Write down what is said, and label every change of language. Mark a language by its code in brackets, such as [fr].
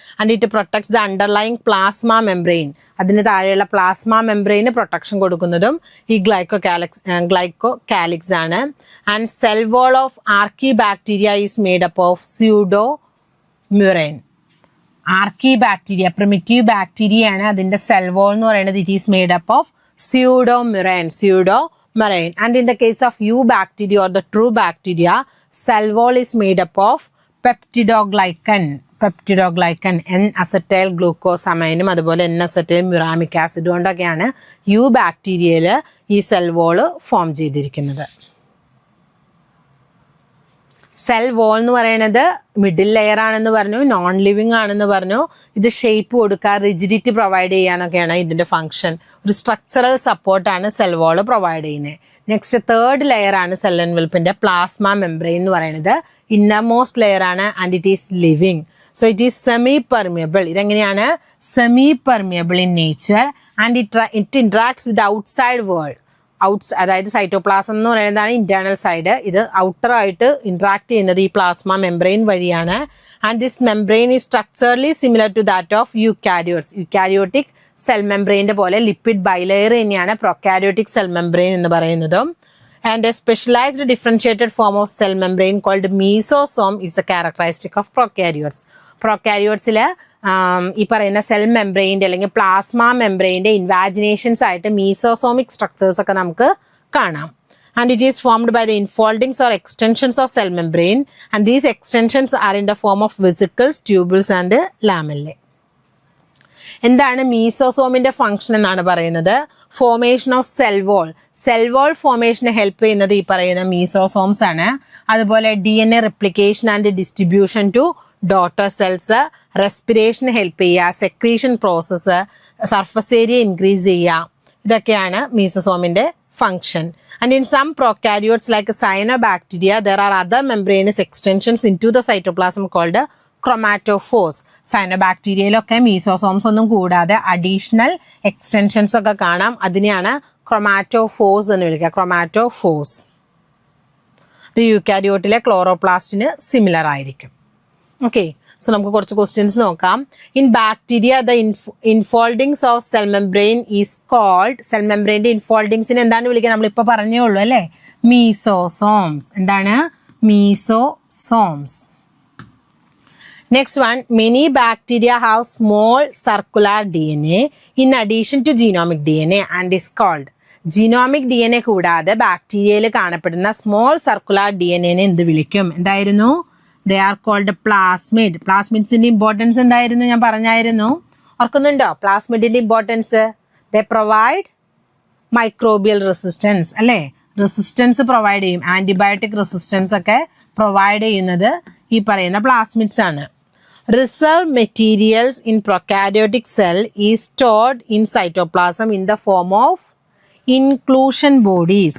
[en] And it protects the underlying plasma membrane. [ml] അതിന് താഴെയുള്ള plasma membrane protection കൊടുക്കുന്നതും ഈ ഗ്ലൈക്കോകാലിക്സ് ആണ്. [en] And cell wall of archaebacteria is made up of pseudomurein. [ml] ആർക്കി bacteria, primitive bacteria ആണ്. അതിന്റെ cell wall എന്ന് പറയുന്നത് [en] It is made up of pseudomurein. And in the case of eubacteria or the true bacteria, cell wall is made up of peptidoglycan, N-acetyl glucosamine അതുപോലെ N-acetyl muramic acid [ml] കൊണ്ടൊക്കെയാണ് യൂബാക്ടീരിയയിൽ ഈ cell wall form ചെയ്തിരിക്കുന്നത്. Cell wall എന്ന് പറയുന്നത് middle layer ആണെന്ന് പറഞ്ഞു, non living ആണെന്ന് പറഞ്ഞു. ഇത് ഷേപ്പ് കൊടുക്കുക, റിജിഡിറ്റി പ്രൊവൈഡ് ചെയ്യാനൊക്കെയാണ് ഇതിന്റെ ഫംഗ്ഷൻ. ഒരു സ്ട്രക്ചറൽ സപ്പോർട്ടാണ് സെൽ വോൾ പ്രൊവൈഡ് ചെയ്യുന്നത്. നെക്സ്റ്റ് തേർഡ് ലെയർ ആണ് സെൽ എൻവെൽപ്പിന്റെ പ്ലാസ്മ മെംബ്രെയിൻ എന്ന് പറയുന്നത്. [en] Innermost layer ആണ്, and it is living. So it is semi permeable. [ml] ഇതെങ്ങനെയാണ്? [en] Semi permeable in nature, and it interacts with outside world. [ml] അതായത് cytoplasm എന്ന് പറയുന്നതാണ് ഇന്റേണൽ സൈഡ്. ഇത് ഔട്ടർ ആയിട്ട് ഇന്ററാക്ട് ചെയ്യുന്നത് ഈ പ്ലാസ്മ മെംബ്രെയിൻ വഴിയാണ്. [en] And this membrane is structurally similar to that of eukaryotes. [ml] Eukaryotic cell മെംബ്രെയിൻ്റെ പോലെ ലിപ്പിഡ് ബൈലെയർ തന്നെയാണ് പ്രൊക്കാരിയോട്ടിക് സെൽ മെംബ്രെയിൻ എന്ന് പറയുന്നതും. [en] And a specialised differentiated form of cell membrane called mesosome is a characteristic of prokaryotes. [ml] പ്രൊക്കാരിയോട്സിൽ ഈ പറയുന്ന cell മെംബ്രെയിൻ്റെ അല്ലെങ്കിൽ plasma മെംബ്രെയിൻ്റെ ഇൻവാജിനേഷൻസ് ആയിട്ട് മീസോസോമിക് structures ഒക്കെ നമുക്ക് കാണാം. [en] And it is formed by the infoldings or extensions of cell membrane, and these extensions are in the form of vesicles, tubules and lamellae. [ml] എന്താണ് മീസോസോമിന്റെ function എന്നാണ് പറയുന്നത്? [en] Formation of cell wall. [ml] Cell wall ഫോർമേഷന് help ചെയ്യുന്നത് ഈ പറയുന്ന mesosomes ആണ്. അതുപോലെ [en] DNA replication and distribution to daughter cells, [ml] respiration help ചെയ്യുക, secretion process, surface area increase ചെയ്യുക, ഇതൊക്കെയാണ് മീസോസോമിന്റെ function. [en] And in some prokaryotes like cyanobacteria, there are other membranous extensions into the cytoplasm called chromatophores. [ml] സയനോബാക്ടീരിയയിലൊക്കെ mesosomes ഒന്നും കൂടാതെ additional extensions ഒക്കെ കാണാം. അതിനെയാണ് chromatophores എന്ന് വിളിക്കുക. ക്രൊമാറ്റോഫോഴ്സ് ഇത് യൂക്കാരിയോട്ടിലെ ക്ലോറോപ്ലാസ്റ്റിന് സിമിലർ ആയിരിക്കും. [en] okay, so [ml] നമുക്ക് കുറച്ച് ക്വസ്റ്റ്യൻസ് നോക്കാം. [en] In bacteria the infoldings of cell membrane is called. [ml] Cell മെംബ്രെയിൻ്റെ ഇൻഫോൾഡിങ്സിന് എന്താണ് വിളിക്കുക? നമ്മളിപ്പോൾ പറഞ്ഞേ ഉള്ളൂ അല്ലേ, മീസോസോംസ്. എന്താണ്? Mesosomes. [en] Next one, many bacteria have small circular DNA in addition to genomic DNA and is called. [ml] Genomic DNA കൂടാതെ ബാക്ടീരിയയിൽ കാണപ്പെടുന്ന സ്മോൾ സർക്കുലർ DNA എന്ത് വിളിക്കും? എന്തായിരുന്നു? [en] They are called plasmid. [ml] പ്ലാസ്മിഡ്സിന്റെ importance എന്തായിരുന്നു? ഞാൻ പറഞ്ഞായിരുന്നു, ഓർക്കുന്നുണ്ടോ? പ്ലാസ്മിഡിന്റെ importance, [en] they provide microbial resistance [ml] അല്ലേ? റെസിസ്റ്റൻസ് പ്രൊവൈഡ് ചെയ്യും. ആന്റിബയോട്ടിക് റെസിസ്റ്റൻസ് ഒക്കെ പ്രൊവൈഡ് ചെയ്യുന്നത് ഈ പറയുന്ന പ്ലാസ്മിഡ്സ് ആണ്. [en] Reserved materials in prokaryotic cell is stored in cytoplasm in the form of inclusion bodies.